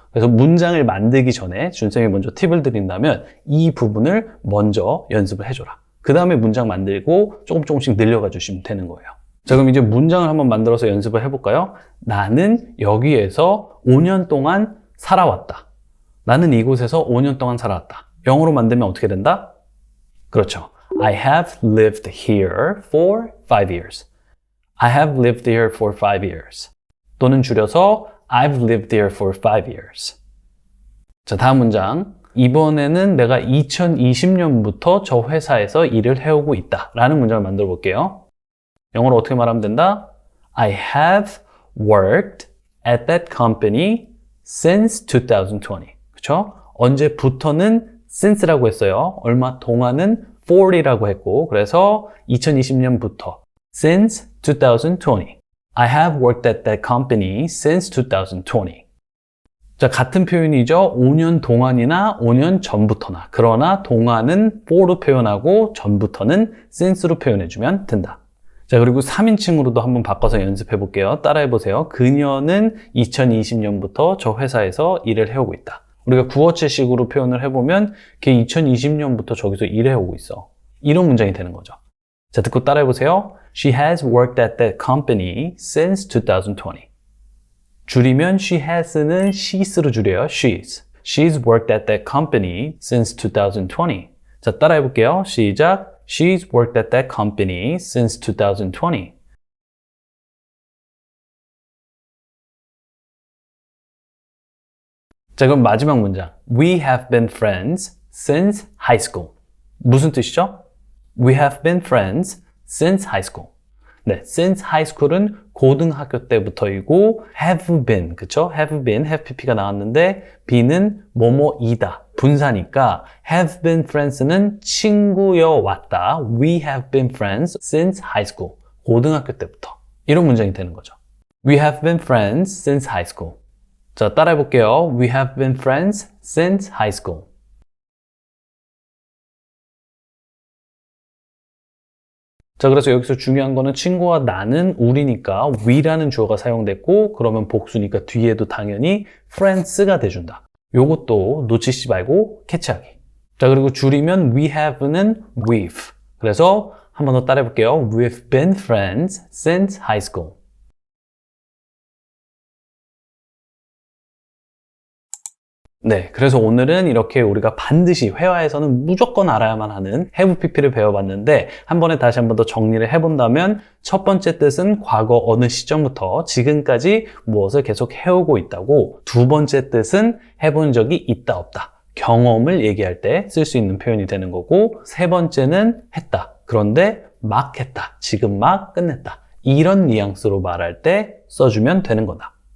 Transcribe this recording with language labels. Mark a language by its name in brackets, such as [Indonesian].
[Korean] 그래서 문장을 만들기 전에 준쌤이 먼저 팁을 드린다면 이 부분을 먼저 연습을 해줘라. 그 다음에 문장 만들고 조금씩 늘려가 주시면 되는 거예요. 자, 그럼 이제 문장을 한번 만들어서 연습을 해볼까요? 나는 여기에서 5년 동안 살아왔다. 나는 이곳에서 5년 동안 살아왔다. 영어로 만들면 어떻게 된다? 그렇죠. [English] I have lived here for 5 years. I have lived here for 5 years. [Korean] 또는 줄여서 [English] I've lived here for 5 years. [Korean] 자, 다음 문장. 이번에는 내가 2020년부터 저 회사에서 일을 해오고 있다. 라는 문장을 만들어 볼게요. 영어로 어떻게 말하면 된다? [English] I have worked at that company since 2020. [Korean] 그쵸? 언제부터는 since라고 했어요. 얼마 동안은 for이라고 했고, 그래서 2020년부터 [English] since 2020. I have worked at that company since 2020. [Korean] 자, 같은 표현이죠. 5년 동안이나 5년 전부터나. 그러나 동안은 for로 표현하고 전부터는 since로 표현해주면 된다. 자, 그리고 3인칭으로도 한번 바꿔서 연습해 볼게요. 따라해 보세요. 그녀는 2020년부터 저 회사에서 일을 해오고 있다. 우리가 구어체식으로 표현을 해보면 걔 2020년부터 저기서 일해오고 있어. 이런 문장이 되는 거죠. 자, 듣고 따라해 보세요. [English] She has worked at that company since 2020. [Korean] 줄이면 she has는 she's로 줄여요. [English] she's. She's worked at that company since 2020. [Korean] 자, 따라해 볼게요. 시작. [English] She's worked at that company since 2020. [Korean] 자, 그럼 마지막 문장. [English] We have been friends since high school. [Korean] 무슨 뜻이죠? [English] We have been friends since high school. [Korean] 네, [English] since high school [Korean] 은 고등학교 때부터이고 have been, 그쵸? have been, have pp가 나왔는데 be는 뭐뭐이다, 분사니까 [English] have been friends [Korean] 는 친구여 왔다. [English] We have been friends since high school. [Korean] 고등학교 때부터. 이런 문장이 되는 거죠. [English] We have been friends since high school. [Korean] 자, 따라해 볼게요. [English] We have been friends since high school. [Korean] 자, 그래서 여기서 중요한 거는 친구와 나는 우리니까 we라는 주어가 사용됐고, 그러면 복수니까 뒤에도 당연히 friends가 돼준다. 요것도 놓치지 말고 캐치하기. 자, 그리고 줄이면 we have는 we've. 그래서 한 번 더 따라해 볼게요. [English] We've been friends since high school. [Korean] 네, 그래서 오늘은 이렇게 우리가 반드시 회화에서는 무조건 알아야만 하는 have pp를 배워봤는데 한 번에 다시 한 번 더 정리를 해본다면 첫 번째 뜻은 과거 어느 시점부터 지금까지 무엇을 계속 해오고 있다고, 두 번째 뜻은 해본 적이 있다 없다, 경험을 얘기할 때 쓸 수 있는 표현이 되는 거고, 세 번째는 했다, 그런데 막 했다, 지금 막 끝냈다, 이런 뉘앙스로 말할 때 써주면 되는 거다.